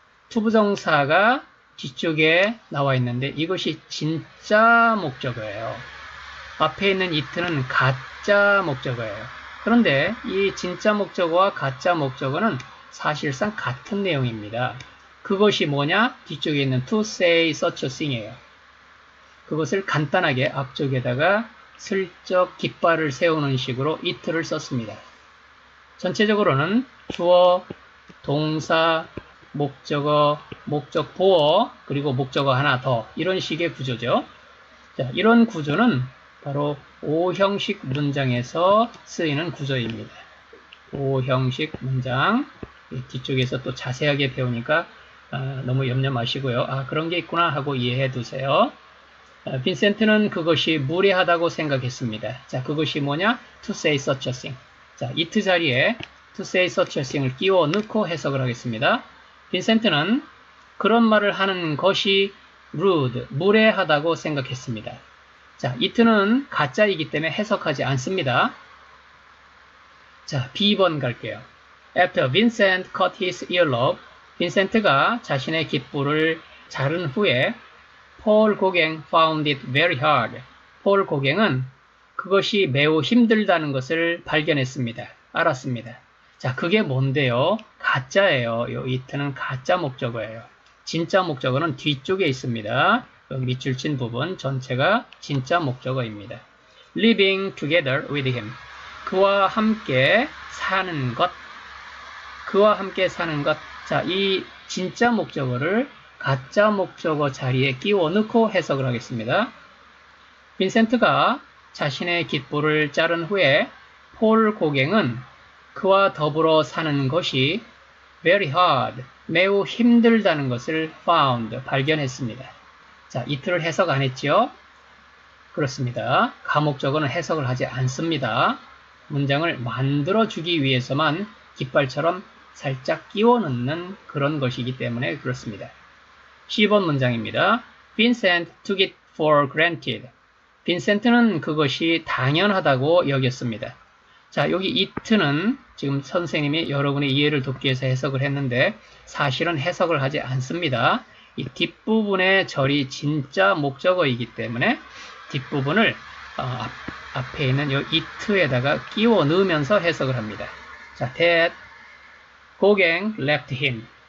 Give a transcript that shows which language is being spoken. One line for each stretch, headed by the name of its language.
Korean: 투부정사가 뒤쪽에 나와 있는데 이것이 진짜 목적어예요. 앞에 있는 it는 가짜 목적어예요. 그런데 이 진짜 목적어와 가짜 목적어는 사실상 같은 내용입니다. 그것이 뭐냐? 뒤쪽에 있는
English: to say such a thing이에요.
Korean: 그것을 간단하게 앞쪽에다가 슬쩍 깃발을 세우는 식으로 it를 썼습니다. 전체적으로는 주어, 동사, 목적어, 목적 보어, 그리고 목적어 하나 더 이런 식의 구조죠. 자, 이런 구조는 바로 O형식 문장에서 쓰이는 구조입니다. O형식 문장 뒤쪽에서 또 자세하게 배우니까 너무 염려 마시고요. 그런 게 있구나 하고 이해해 두세요. 빈센트는 그것이 무례하다고 생각했습니다. 자, 그것이 뭐냐?
English: To say such a thing.
Korean: 자, it 자리에
English: to say such a thing
Korean: 을 끼워 넣고 해석을 하겠습니다. 빈센트는 그런 말을 하는 것이 rude, 무례하다고 생각했습니다. 자, it는 가짜이기 때문에 해석하지 않습니다. 자, B번 갈게요.
English: After Vincent cut his earlobe,
Korean: 빈센트가 자신의 깃불을 자른 후에
English: 폴 고갱 found it very hard.
Korean: 폴 고갱은 그것이 매우 힘들다는 것을 발견했습니다. 알았습니다. 자, 그게 뭔데요? 가짜예요. 이 it는 가짜 목적어예요. 진짜 목적어는 뒤쪽에 있습니다. 밑줄 친 부분 전체가 진짜 목적어입니다.
English: Living together with him.
Korean: 그와 함께 사는 것. 그와 함께 사는 것. 자, 이 진짜 목적어를 가짜 목적어 자리에 끼워 넣고 해석을 하겠습니다. 빈센트가 자신의 깃불을 자른 후에 폴 고갱은 그와 더불어 사는 것이 very hard, 매우 힘들다는 것을 found, 발견했습니다. 자, it를 해석 안 했죠? 그렇습니다. 가목적어는 해석을 하지 않습니다. 문장을 만들어주기 위해서만 깃발처럼 살짝 끼워 넣는 그런 것이기 때문에 그렇습니다. 10번 문장입니다.
English: Vincent took it for granted.
Korean: 빈센트는 그것이 당연하다고 여겼습니다. 자, 여기 it는 지금 선생님이 여러분의 이해를 돕기 위해서 해석을 했는데 사실은 해석을 하지 않습니다. 이 뒷부분의 절이 진짜 목적어이기 때문에 뒷부분을 앞에 있는 이 it에다가 끼워 넣으면서 해석을 합니다. 자,
English: that 고갱 left him.